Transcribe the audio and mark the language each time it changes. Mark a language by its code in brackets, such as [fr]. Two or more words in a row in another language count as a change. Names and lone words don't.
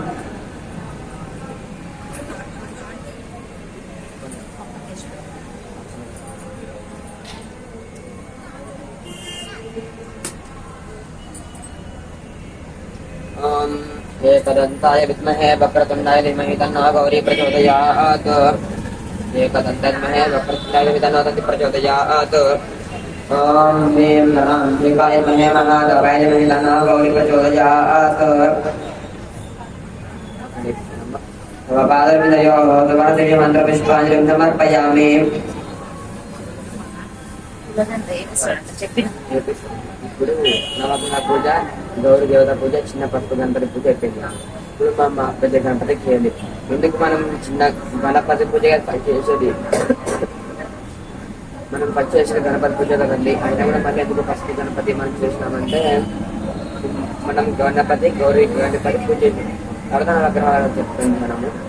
[sa] एकदन्ताय विद्महे वक्रतुण्डाय धीमहि तन्नो गौरी प्रचोदयात् एकदन्ताय विद्महे वक्रतुण्डाय धीमहि तन्नो गौरी प्रचोदयात् ओम ह्रीं नमः महे महादेवाय धीमहि तन्नो गौरी प्रचोदयात् तव पादविदयोः तव मंत्रपुष्पाञ्जलिं समर्पयामि [te] చెప్పిన ఇప్పుడు నవగ్రహ పూజ గౌరీ దేవత పూజ చిన్న పసుపు గణపతి పూజ అయిపోయింది ఇప్పుడు మా పెద్ద గణపతికి చేయాలి ఎందుకు మనం చిన్న గణపతి పూజ చేసేది మనం ఫస్ట్ చేసిన గణపతి పూజ కదండి అయినా కూడా మళ్ళీ ఎందుకు పసుపు గణపతి మనం చేసినామంటే మనం గౌరీ గణపతి పూజ చేసింది తర్వాత నవగ్రహాలు చెప్తుంది మనము